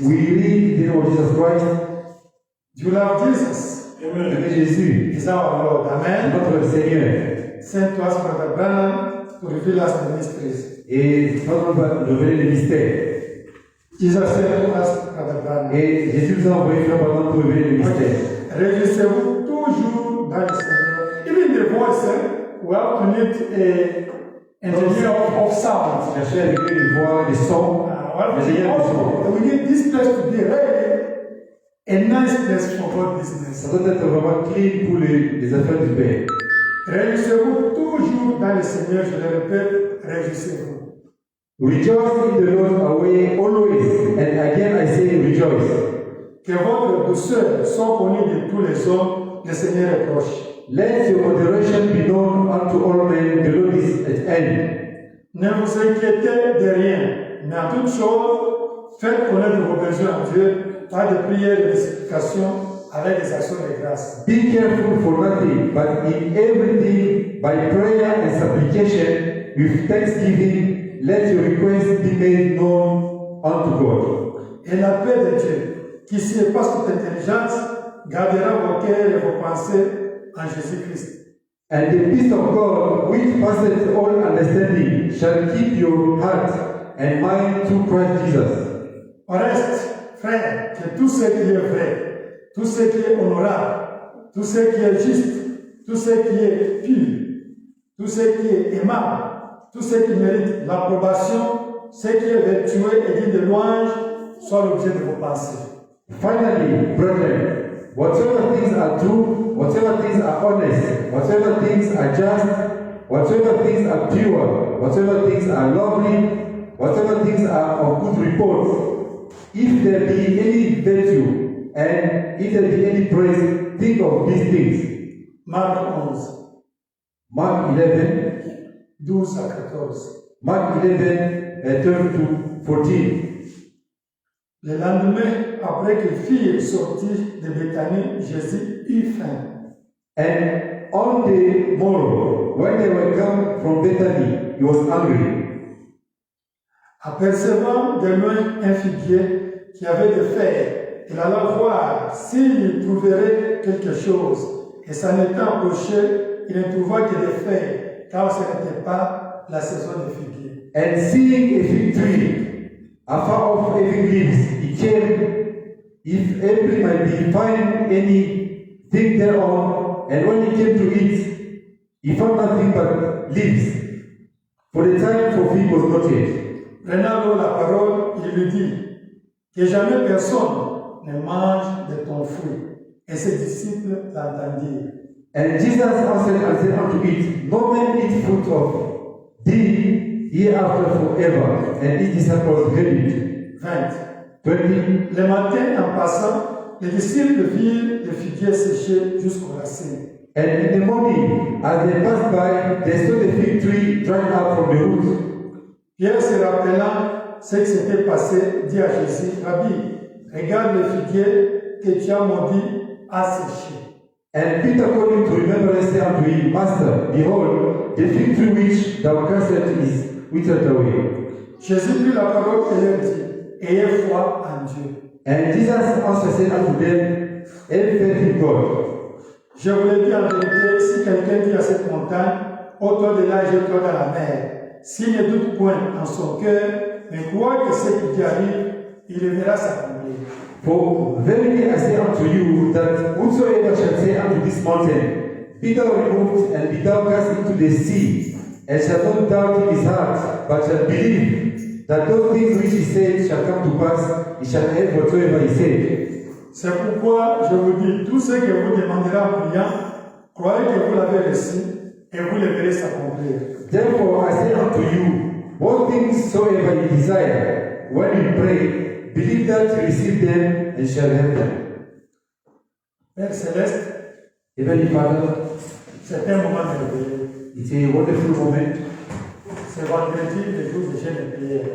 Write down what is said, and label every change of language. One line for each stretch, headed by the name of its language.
English: We read the name of Jesus Christ. Do you love Jesus?
French: Aimez Jésus,
English: He's our Lord. Amen.
French: notre Seigneur.
English: Send to us Brother Branham to reveal us the mysteries.
French: Et notre va révéler les mystères.
English: Jesus sent to us Brother Branham.
French: Et Jésus nous a envoyé Frère Branham pour révéler les mystères. Réjouissez-vous toujours dans le Seigneur.
English: Even the voice, we have to need a engineer of sound.
French: Cherchez avec lui les voix, les sons.
English: We need this place to be really a nice place for God business.
French: Ça doit être vraiment clean pour les affaires du Père. Réjouissez-vous toujours dans le Seigneur, je le répète, réjouissez-vous.
English: Rejoice in the Lord always. And again I say rejoice.
French: Que votre douceur soit connue de tous les hommes, le Seigneur est proche.
English: Let your moderation be known unto all men, the Lord is at hand.
French: Ne vous inquiétez de rien, mais en toute chose, faites connaître vos besoins à Dieu par des prières et des supplications avec des actions de grâce.
English: Be careful for nothing, but in everything, by prayer and supplication, with thanksgiving, let your requests be made known unto God.
French: Et la paix de Dieu, qui surpasse toute intelligence, gardera vos cœurs et vos pensées en Jésus-Christ.
English: And the peace of God, which passeth all understanding, shall keep your heart and mind through Christ Jesus.
French: Au reste, frère, que tout ce qui est vrai, tout ce qui est honorable, tout ce qui est juste, tout ce qui est pur, tout ce qui est aimable, tout ce qui mérite l'approbation, ce qui est vertueux et digne de louange, soit l'objet de vos pensées.
English: Finally, brethren, whatsoever things are true, whatsoever things are honest, whatsoever things are just, whatsoever things are pure, whatsoever things are lovely, whatsoever things are of good report, if there be any virtue and if there be any praise, think of these things.
French: Marc 11,
English: Mark 11,
French: 12 à 14.
English: Mark 11, 12 to 14.
French: Le lendemain, après que fille sortie de Béthanie, Jésus eut faim.
English: And on the morrow, when they were come from Bethany, he was hungry.
French: Apercevant de loin un figuier qui avait des feuilles, il alla voir s'il y trouverait quelque chose. Et s'en étant approché, il ne trouva que des feuilles, car ce n'était pas la saison des figuiers.
English: And seeing a fig tree, afar off having leaves, he came, if every might be find anything thereon, and when he came to it, he found nothing but leaves. For the time for fig was not yet.
French: Prenant alors la parole, il lui dit que jamais personne ne mange de ton fruit. Et ses disciples l'entendirent.
English: And Jesus answered and said unto it, No man eat fruit of thee hereafter forever. And his disciples heard it. 20. 20.
French: Le matin, en passant, les disciples virent le figuier séché jusqu'aux racines.
English: And in the morning, as they passed by, they saw the fig tree dried up from the roots.
French: Pierre, se rappelant ce qui s'était passé, dit à Jésus, Rabbi, regarde le figuier que tu as maudit a séché.
English: And Peter calling to remembrance said unto him, Master, behold, the fig tree which thou castest is withered away.
French: Jésus prit la parole et leur dit, ayez foi en Dieu.
English: And Jesus answered said unto them, Have faith in God.
French: Je vous le dis en vérité, si quelqu'un dit à cette montagne, ôte-toi de là, jette-toi dans la mer, s'il ne doute point en son cœur, mais croit que ce qui arrive, il le verra s'accomplir.
English: For verily I say unto you, that whosoever shall say unto this mountain, Be thou removed, and be thou cast into the sea, and shall not doubt in his heart, but shall believe that those things which he said shall come to pass, he shall have whatsoever he said.
French: C'est pourquoi je vous dis, tout ce que vous demanderez en priant, croyez que vous l'avez reçu, et vous le verrez s'accomplir.
English: Therefore I say unto you, what things soever ye desire, when you pray, believe that you receive them and shall have them.
French: Père Céleste,
English: Heavenly Father,
French: c'est un moment merveilleux.
English: it's a wonderful moment.
French: C'est vendredi, le jour de jeûne et prière.